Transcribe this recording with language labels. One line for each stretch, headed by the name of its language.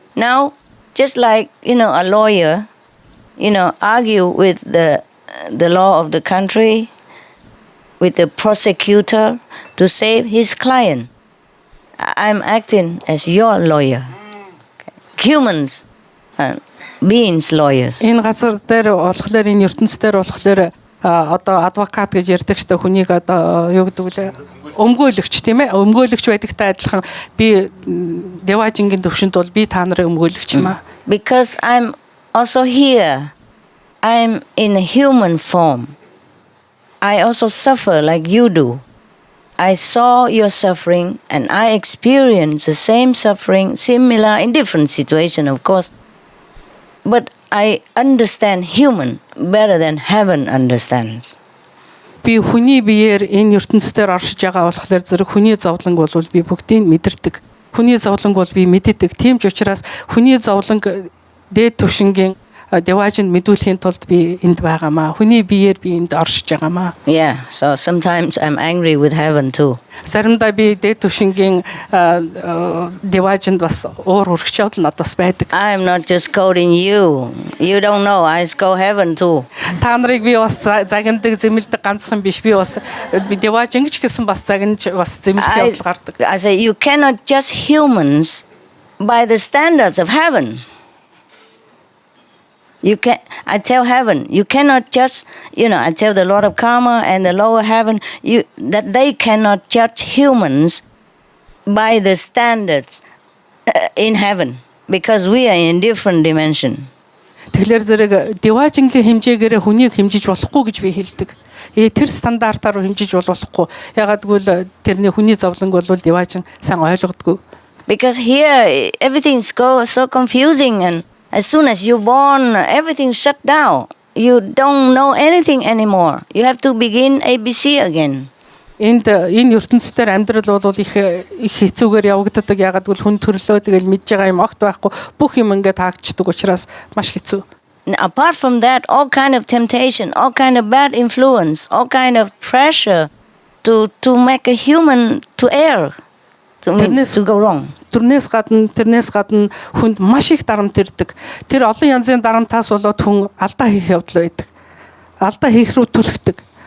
English: Now, just like, a lawyer, argue with the law of the country, with the prosecutor to save his client. I'm acting as your lawyer. Okay. Humans, beings lawyers.
Mongolian: Энэ газар дээр болохоор энэ ертөнц дээр болохоор одоо адвокат гэж ярьдаг ч хүнийг одоо юу гэдэг вэ? Өмгөөлөгч тийм ээ, өмгөөлөгч байдагтай адилхан би Деважингийн төвшөнд бол би та нарын өмгөөлөгч юм аа.
English: Because I'm also here. I'm in a human form. I also suffer like you do. I saw your suffering and I experienced the same suffering, similar in different situations, of course. But I understand human better than heaven understands.
Mongolian: Би хүний биеэр энэ ертөнцийн оршиж байгаа болохоор зэрэг хүний зовлонг бол би бүгдийг мэдэрдэг. Хүний зовлонг бол би мэддэг. Тийм ч учраас хүний зовлонг дээд түвшингийн Деважинд мэдүүлэхийн тулд би энд байгаамаа. Хүний биеэр би энд оршиж байгаамаа.
English: Yeah, so sometimes I'm angry with heaven too.
Mongolian: Заримдаа би дээд түвшингийн Деважинд бас уур хүрч явдал надад бас байдаг.
English: I'm not just quoting you. You don't know. I go heaven too.
Mongolian: Та нарыг би бас загиндаг, зэмлдэг ганцхан биш. Би бас Деважин гэж гэсэн бас загинж бас зэмлэх явдал гардаг.
English: I say you cannot judge humans by the standards of heaven. I tell heaven, you cannot judge, I tell the Lord of karma and the lower heaven, that they cannot judge humans by the standards in heaven, because we are in different dimension.
Mongolian: Тэгэхээр зэрэг Деважингийн хэмжээгээр хүнийг хэмжиж болохгүй гэж би хэлдэг. Тэр стандартаар хэмжиж болохгүй. Ягаад гэвэл тэрний хүний зовлонг бол Деважин сайн ойлгодгүй.
English: Because here everything's so confusing, and as soon as you're born, everything shut down. You don't know anything anymore. You have to begin ABC again.
Mongolian: Энэ ертөнцийн амьдрал бол их хэцүүгээр явагддаг. Ягаад гэвэл хүн төрлөө тэгэл мэдж байгаа юм огт байхгүй. Бүх юм ингээд таагдчихдаг учраас маш хэцүү.
English: Apart from that, all kind of temptation, all kind of bad influence, all kind of pressure to make a human to err, to go wrong.
Mongolian: Тэрнээс гадна хүнд маш их дарамт ирдэг. Тэр олон янзын дарамтаас болоод хүн алдаа хийх явдал байдаг. Алдаа хийх рүү түлхдэг.